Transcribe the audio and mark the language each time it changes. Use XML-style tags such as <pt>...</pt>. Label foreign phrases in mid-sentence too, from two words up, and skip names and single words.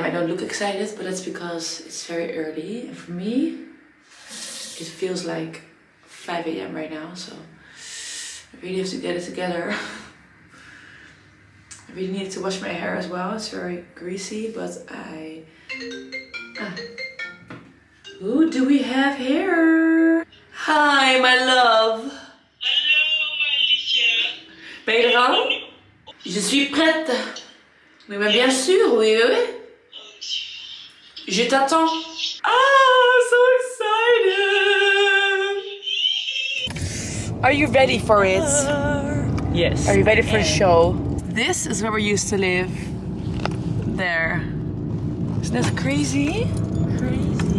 <en>I don't look excited, but that's because it's very early. And for me, it feels like 5 AM right now, so I really have to get it together. I really need to wash my hair as well. It's very greasy, but who do we have here? Hi, my love.</en> <nl>Hallo, mijn liefje. Ben je er al?</nl> <fr>Je suis prête. Oui, mais bien sûr, oui, oui, oui. Je t'attends.</fr> <en>Ah, so excited. Are you ready for it? Yes. Are you ready for the show? This is where we used to live. There. Isn't that crazy? Crazy.</en>